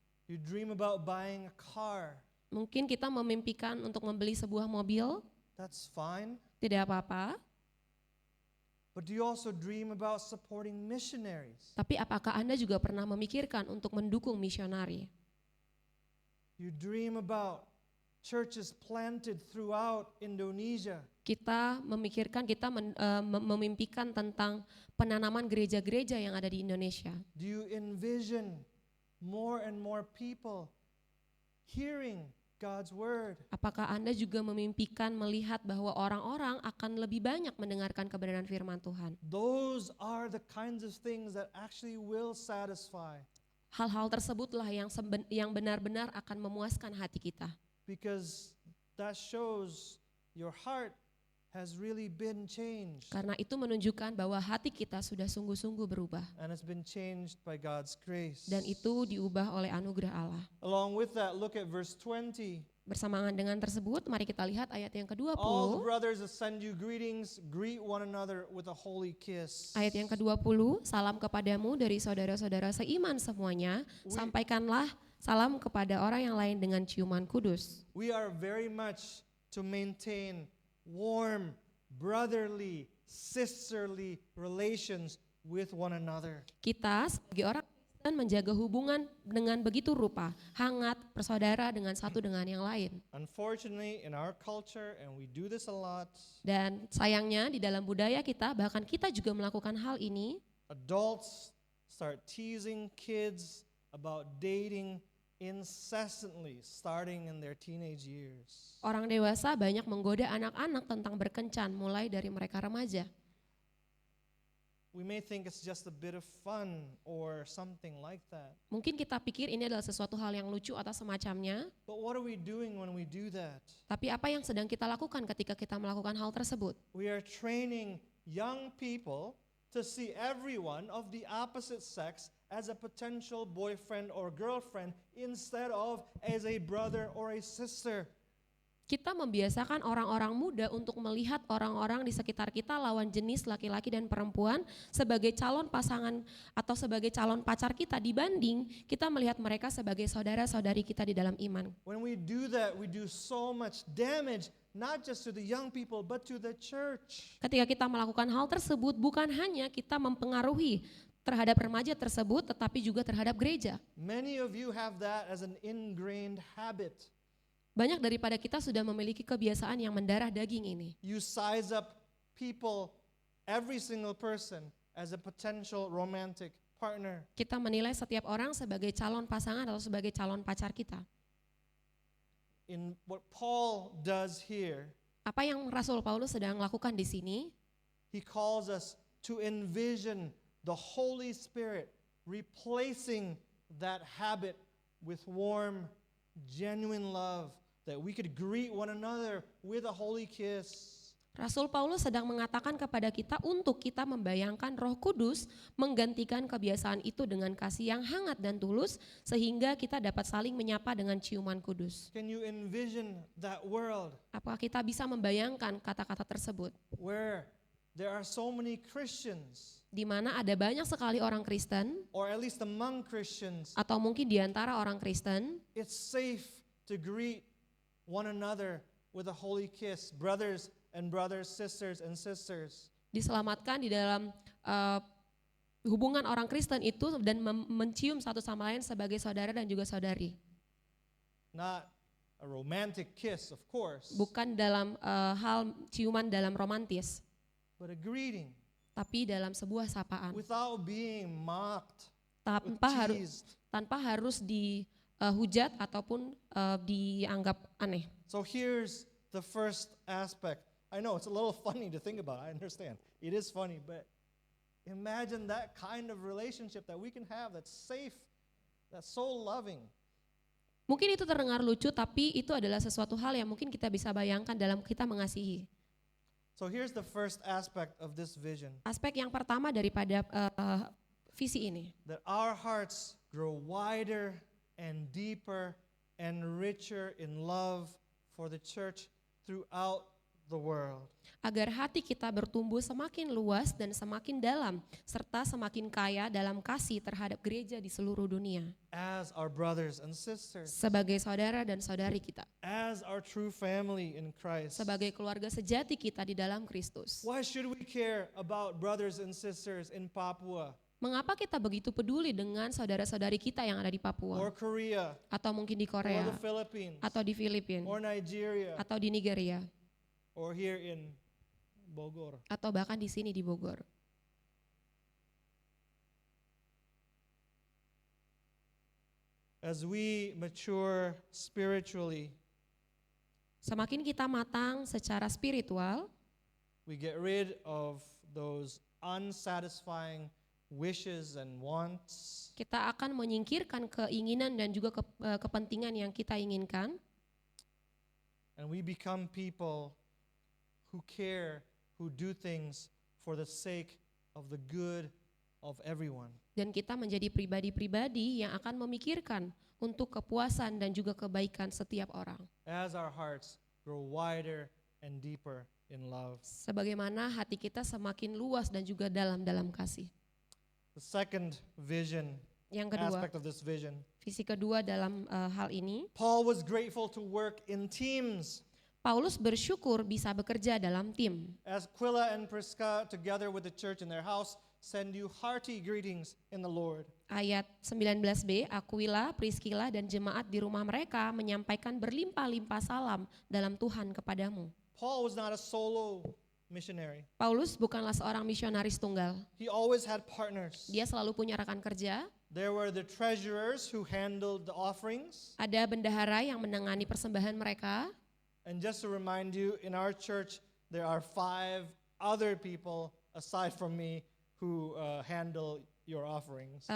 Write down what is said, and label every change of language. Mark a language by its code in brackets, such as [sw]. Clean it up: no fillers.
[en] You dream about buying a car. [id] Mungkin kita memimpikan untuk membeli sebuah mobil, [en] That's fine. [id] tidak apa-apa. [en] But do you also dream about supporting missionaries? [id] Tapi apakah Anda juga pernah memikirkan untuk mendukung misionari? [en] You dream about churches planted throughout Indonesia. [id] Kita memikirkan, memimpikan tentang penanaman gereja-gereja yang ada di Indonesia. [en] Do you envision more and more people hearing God's word? [id] Apakah Anda juga memimpikan melihat bahwa orang-orang akan lebih banyak mendengarkan kebenaran firman Tuhan? [en] Those are the kinds of things that actually will satisfy, [id] Hal-hal tersebutlah yang benar-benar akan memuaskan hati kita. [en] because that shows your heart has really been changed, [id] Karena itu menunjukkan bahwa hati kita sudah sungguh-sungguh berubah. [en] and it's been changed by God's grace. [id] Dan itu diubah oleh anugerah Allah. [en] Along with that, look at verse 20. [id] Bersamaan dengan tersebut, mari kita lihat ayat yang [en] All the [id] ke-20. [en] brothers that send you greetings, greet one another with a holy kiss. [id] Ayat yang ke-20, salam kepadamu dari saudara-saudara seiman semuanya, sampaikanlah salam kepada orang yang lain dengan ciuman kudus. [en] We are very much to maintain warm, brotherly, sisterly relations with one another. [id] Kita sebagai orang Kristen menjaga hubungan dengan begitu rupa, hangat, bersaudara dengan satu dengan yang lain. [en] Unfortunately, in our culture, and we do this a lot, [id] Dan sayangnya di dalam budaya kita, bahkan kita juga melakukan hal ini, [en] adults start teasing kids about dating incessantly, starting in their teenage years. [id] orang dewasa banyak menggoda anak-anak tentang berkencan mulai dari mereka remaja. [en] We may think it's just a bit of fun or something like that. [id] Mungkin kita pikir ini adalah sesuatu hal yang lucu atau semacamnya, [en] But what are we doing when we do that? [id] tapi apa yang sedang kita lakukan ketika kita melakukan hal tersebut? [en] We are training young people to see everyone of the opposite sex as a potential boyfriend or girlfriend instead of as a brother or a sister. [id] Kita membiasakan orang-orang muda untuk melihat orang-orang di sekitar kita lawan jenis laki-laki dan perempuan sebagai calon pasangan atau sebagai calon pacar kita, dibanding kita melihat mereka sebagai saudara-saudari kita di dalam iman. [en] When we do that, we do so much damage, not just to the young people, but to the church. [id] Ketika kita melakukan hal tersebut, bukan hanya kita mempengaruhi terhadap remaja tersebut, tetapi juga terhadap gereja. [en] Many of you have that as an ingrained habit. [id] Banyak daripada kita sudah memiliki kebiasaan yang mendarah daging ini. [en] You size up people, every single person, as a potential romantic partner. [id] Kita menilai setiap orang sebagai calon pasangan atau sebagai calon pacar kita. [en] In what Paul does here, [id] Apa yang Rasul Paulus sedang lakukan di sini? [en] he calls us to envision the Holy Spirit replacing that habit with warm, genuine love, that we could greet one another with a holy kiss. [id] Rasul Paulus sedang mengatakan kepada kita untuk kita membayangkan Roh Kudus menggantikan kebiasaan itu dengan kasih yang hangat dan tulus, sehingga kita dapat saling menyapa dengan ciuman kudus. [en] Can you envision that world [id] Apakah kita bisa membayangkan kata-kata tersebut? [en] where there are so many Christians, [id] Di mana ada banyak sekali orang Kristen, [en] or at least among Christians, [id] atau mungkin di antara orang Kristen, [en] it's safe to greet one another with a holy kiss, brothers and brothers, sisters and sisters. [id] diselamatkan di dalam hubungan orang Kristen itu dan mencium satu sama lain sebagai saudara dan juga saudari. [en] Not a romantic kiss, of course, [id] Bukan dalam hal ciuman dalam romantis, [en] but a greeting [id] tapi dalam sebuah sapaan. [en] without being mocked, [id] Tanpa harus dihujat ataupun dianggap aneh. [en] So here's the first aspect. I know it's a little funny to think about. I understand. It is funny, but imagine that kind of relationship that we can have that's safe, that's so loving. [id] Mungkin itu terdengar lucu, tapi itu adalah sesuatu hal yang mungkin kita bisa bayangkan dalam kita mengasihi. [en] So here's the first aspect of this vision, [id] Aspek yang pertama daripada visi ini, [en] that our hearts grow wider and deeper and richer in love for the church throughout the world. [id] agar hati kita bertumbuh semakin luas dan semakin dalam, serta semakin kaya dalam kasih terhadap gereja di seluruh dunia, [en] As our brothers and sisters, [id] sebagai saudara dan saudari kita, [en] as our true family in Christ. [id] sebagai keluarga sejati kita di dalam Kristus. [en] Why should we care about brothers and sisters in Papua? [id] Mengapa kita begitu peduli dengan saudara-saudari kita yang ada di Papua? [en] or Korea [id] Atau mungkin di [en] or [id] Korea, [en] the Philippines [id] atau di Filipina, [en] or Nigeria [id] atau di Nigeria, [en] or here in Bogor. [id] atau bahkan di sini di Bogor. [en] As we mature spiritually, [id] Semakin kita matang secara spiritual, [en] we get rid of those unsatisfying wishes and wants, [id] kita akan menyingkirkan keinginan dan juga kepentingan yang kita inginkan, [en] and we become people who care, who do things for the sake of the good of everyone. [id] dan kita menjadi pribadi-pribadi yang akan memikirkan untuk kepuasan dan juga kebaikan setiap orang. [en] As our hearts grow wider and deeper in love. [id] Sebagaimana hati kita semakin luas dan juga dalam kasih. [en] The second vision, [id] Yang kedua, [en] aspect of this vision, [id] visi kedua dalam hal ini, [en] Paul was grateful to work in teams. [id] Paulus bersyukur bisa bekerja dalam tim. [en] As Aquila and Prisca, together with the church in their house, send you hearty greetings in the Lord. [id] Ayat 19b, Aquila, Priscilla, dan jemaat di rumah mereka menyampaikan berlimpah-limpah salam dalam Tuhan kepadamu. [en] Paul was not a solo missionary. [id] Paulus bukanlah seorang misionaris tunggal. [en] He always had partners. [id] Dia selalu punya rekan kerja. [en] There were the treasurers who handled the offerings. [id] Ada bendahara yang menangani persembahan mereka. [en] And just to remind you, in our church, there are 5 other people aside from me who handle your offerings.